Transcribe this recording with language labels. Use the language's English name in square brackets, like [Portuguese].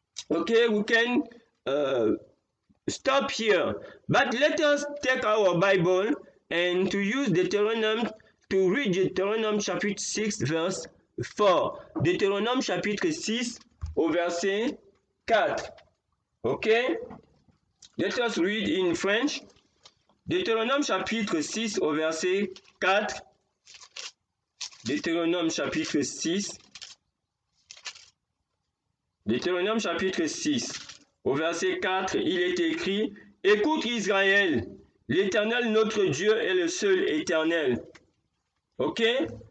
[English] Okay, we can stop here, but let us take our Bible and to use Deutéronome, to read Deutéronome chapitre 6 verse 4. [French] Deutéronome chapitre 6 au verset 4. [English] Okay, let us read in French. [French] Deutéronome chapitre 6 au verset 4. Deutéronome chapitre 6. Deutéronome chapitre 6, au verset 4, il est écrit: Écoute Israël, l'Éternel notre Dieu est le seul éternel. Okay?